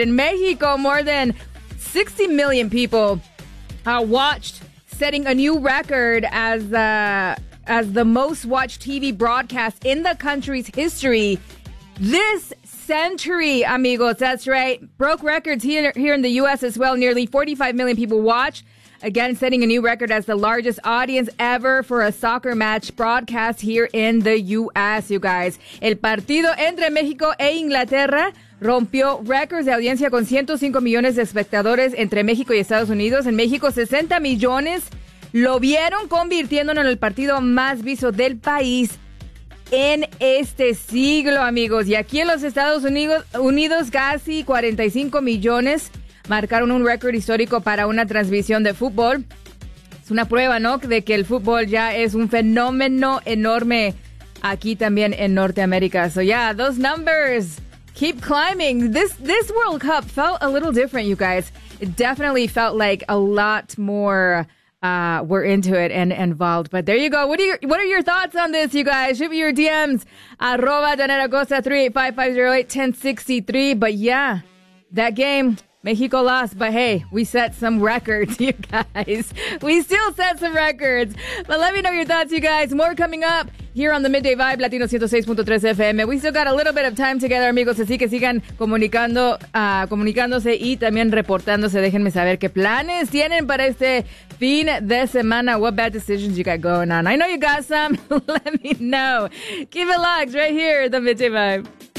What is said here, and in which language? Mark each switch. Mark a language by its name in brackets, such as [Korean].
[English] In Mexico, more than 60 million people watched, setting a new record as the most watched TV broadcast in the country's history. This century, amigos, that's right, broke records here in the U.S. as well. Nearly 45 million people watch, again, setting a new record as the largest audience ever for a soccer match broadcast here in the U.S., you guys. [Spanish] El partido entre México e Inglaterra rompió récords de audiencia con 105 millones de espectadores entre México y Estados Unidos. En México, 60 millones lo vieron, convirtiéndolo en el partido más visto del país en este siglo, amigos. Y aquí en los Estados Unidos, casi 45 millones marcaron un récord histórico para una transmisión de fútbol. Es una prueba, ¿no?, de que el fútbol ya es un fenómeno enorme aquí también en Norteamérica. [English] So yeah, those numbers keep climbing. This World Cup felt a little different, you guys. It definitely felt like a lot more... we're into it and involved. But there you go. What are your thoughts on this, you guys? Shoot me your DMs. @DanetteAcosta 3855081063. But yeah, that game, Mexico lost. But hey, we set some records, you guys. We still set some records. But let me know your thoughts, you guys. More coming up here on the Midday Vibe, Latino 106.3 FM. We still got a little bit of time together, amigos. [Spanish] Así que sigan comunicándose y también reportándose. Déjenme saber qué planes tienen para este fin de semana. [English] What bad decisions you got going on? I know you got some. Let me know. Keep it locked right here, the Midday Vibe.